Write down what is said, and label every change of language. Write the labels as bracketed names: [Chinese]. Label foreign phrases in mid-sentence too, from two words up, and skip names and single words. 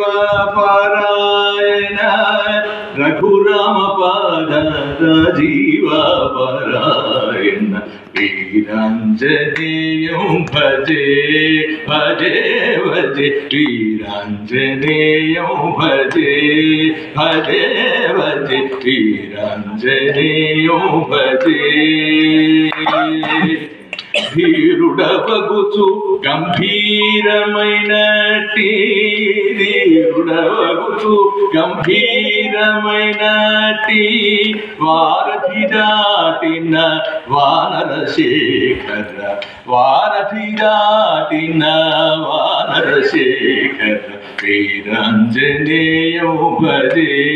[Sanskrit] परायण रघुराम पाद राजीव परायण वीरांजनेयं भजे भजे भजे वीरांजनेयं भजे भजे भजे वीरांजनेयं भजे [Telugu] ధీరుడవగుచు గంభీరమైనటి ధీరుడవగుచు గంభీరమైనటి వారధి దాటిన వానర శేఖర వారధి దాటిన వానర శేఖర వీరాంజనేయం భజే